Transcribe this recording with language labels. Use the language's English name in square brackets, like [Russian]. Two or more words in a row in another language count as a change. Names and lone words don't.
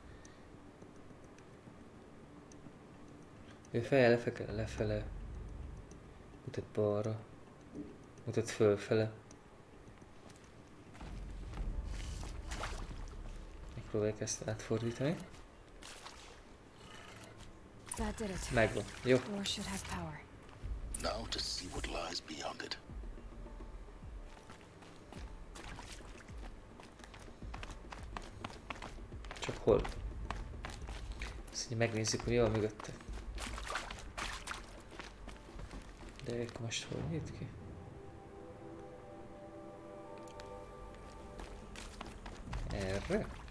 [Hungarian] Ő fejjel lefele. Mutat balra. Mutat fölfele. Megpróbáljuk ezt átfordítani. [English] That did it. [Hungarian] Megvan. Jó. [English] Door should have power. Now to see what lies beyond it. [Hungarian] Csak hol? Azt mondja, megnézzük, hogy jól mögötte. De akkor most hol nyit ki? Erre?